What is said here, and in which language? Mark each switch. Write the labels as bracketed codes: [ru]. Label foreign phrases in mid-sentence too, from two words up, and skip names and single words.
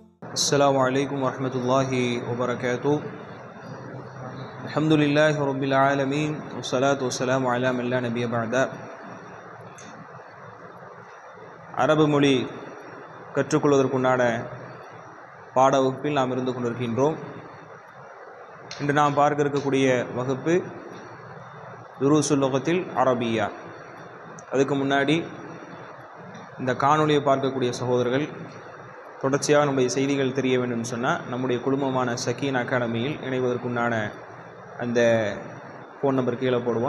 [ar] السلام عليكم ورحمة الله وبركاته. الحمد لله رب العالمين والصلاة والسلام على من لا نبي بعد. [ta] அரபு மொழி கற்றுக்கொள்வதற்குண்டான பாட வகுப்பில் நாம் இருந்து கொண்டிருக்கின்றோம். இன்று நாம் பார்க்க இருக்கக்கூடிய வகுப்பு துருசுல் லுகத்தில் அரபியா. அதுக்கு முன்னாடி இந்த காணொலியை பார்க்கக்கூடிய சகோதரர்கள் தொடர்ச்சியாக நம்முடைய செய்திகள் தெரிய வேண்டும் சொன்னால் நம்முடைய குடும்பமான சக்கீன் அகாடமியில் இணைவதற்குண்டான அந்த [en] phone number [ta] கீழே போடுவோம்.